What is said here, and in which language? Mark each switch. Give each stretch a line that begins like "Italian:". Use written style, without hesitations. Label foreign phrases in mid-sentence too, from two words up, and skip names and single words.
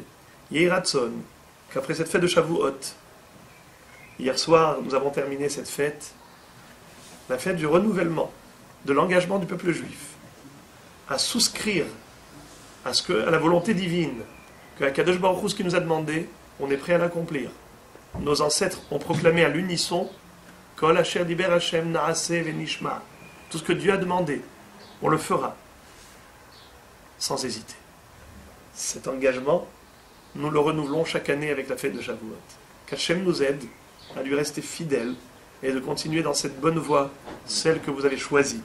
Hebrew: יהי רצון,
French: qu'après cette fête de Shavuot, hier soir, nous avons terminé cette fête, la fête du renouvellement, de l'engagement du peuple juif, à souscrire à la volonté divine, que
Hebrew: הקדוש ברוך הוא,
French: ce qu'il nous a demandé, on est prêt à l'accomplir. Nos ancêtres ont proclamé à l'unisson
Hebrew: כל אשר דבר השם נעשה ונשמע.
French: Tout ce que Dieu a demandé, on le fera, sans hésiter. Cet engagement, nous le renouvelons chaque année avec la fête de Shavuot. Qu'Hachem nous aide à lui rester fidèle et de continuer dans cette bonne voie, celle que vous avez choisie.